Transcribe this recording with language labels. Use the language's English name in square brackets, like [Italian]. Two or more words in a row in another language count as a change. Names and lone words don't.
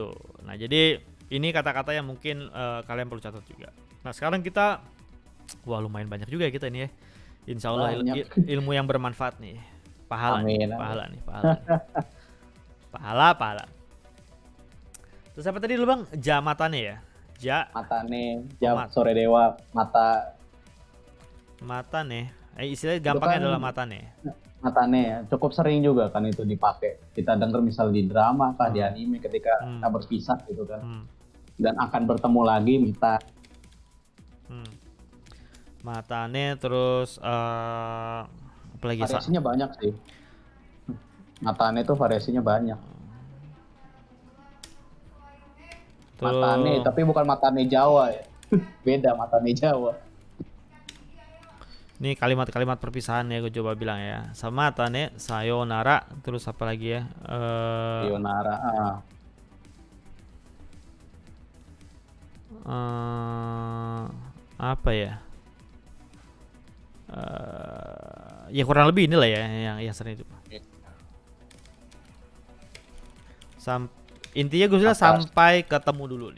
[Indonesian] Nah jadi ini kata-kata yang mungkin kalian perlu catat juga. Nah sekarang kita, lumayan banyak juga ya kita ini ya. [Arabic] Insya Allah [Indonesian] ilmu yang bermanfaat nih. Pahala nih. Pahala. Terus apa tadi lu bang? Jamatane ya? Matane, [Japanese] それでは、またね. [Indonesian] Istilahnya gampangnya adalah matane. Matane ya, cukup sering juga kan itu dipakai. Kita dengar misal di drama kah, di anime ketika kita berpisah gitu kan. Dan akan bertemu lagi matane, terus apalagi variasinya banyak sih. Matane tuh variasinya banyak. Matane, tapi bukan matane Jawa ya. Beda matane Jawa. Ini kalimat-kalimat perpisahan ya, gue coba bilang ya. [Japanese] Sama またね、さようなら, [Indonesian] terus apa lagi ya? Sayonara. Apa ya? Ya kurang lebih inilah ya yang sering itu. Intinya gue bilang sampai ketemu dulu nih.